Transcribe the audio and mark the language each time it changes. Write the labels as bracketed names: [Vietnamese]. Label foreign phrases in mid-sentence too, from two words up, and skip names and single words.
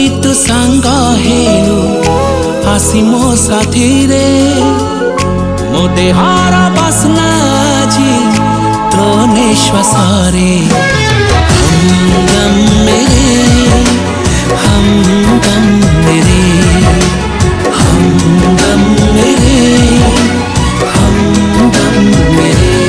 [Odia] ତୁ ସାଙ୍ଗ ହେଲୁ, ଆସି ମୋ ସାଥିରେ ମୋ ଦେହର ବାସ୍ନା ଆଜି ତୋ ନିଶ୍ୱାସରେ। [Hindi] हमदम मेरे हमदम मेरे हमदम मेरे हमदम मेरे।